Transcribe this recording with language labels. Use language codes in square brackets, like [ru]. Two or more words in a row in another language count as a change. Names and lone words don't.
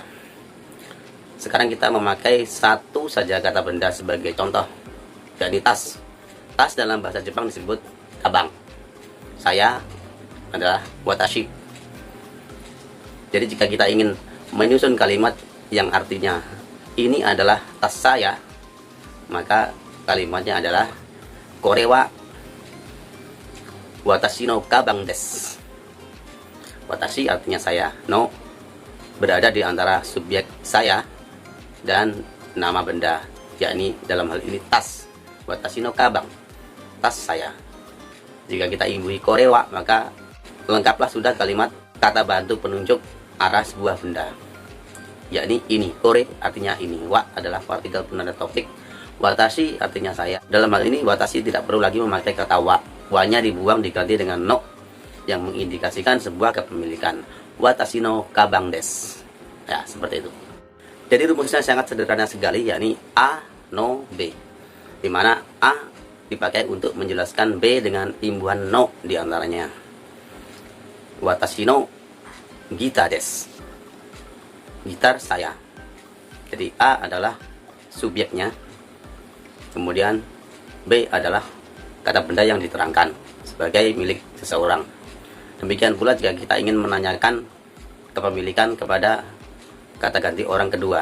[id] Sekarang kita memakai satu saja kata benda sebagai contoh, yakni tas. Tas dalam bahasa Jepang disebut kabang. Saya adalah watashi. Jadi jika kita ingin menyusun kalimat yang artinya ini adalah tas saya, maka kalimatnya adalah [ja] これは私のかばんです. [id] Watashi artinya saya, no berada di antara subjek saya dan nama benda, yakni dalam hal ini tas. [ja] 私のかばん, [id] tas saya. Jika kita imbui korewa, maka lengkaplah sudah kalimat kata bantu penunjuk arah sebuah benda, yakni ini. Kore artinya ini, wa adalah partikel penanda topik, watashi artinya saya. Dalam hal ini watashi tidak perlu lagi memakai kata wa. Wa-nya dibuang diganti dengan no yang mengindikasikan sebuah kepemilikan. [ja] 私のかばんです. [id] Ya, seperti itu. Jadi rumusnya sangat sederhana sekali, yakni A no B, di mana A dipakai untuk menjelaskan B dengan imbuhan no diantaranya. [ja] 私のギターです, [id] gitar saya. Jadi A adalah subjeknya, kemudian B adalah kata benda yang diterangkan sebagai milik seseorang. Demikian pula jika kita ingin menanyakan kepemilikan kepada kata ganti orang kedua.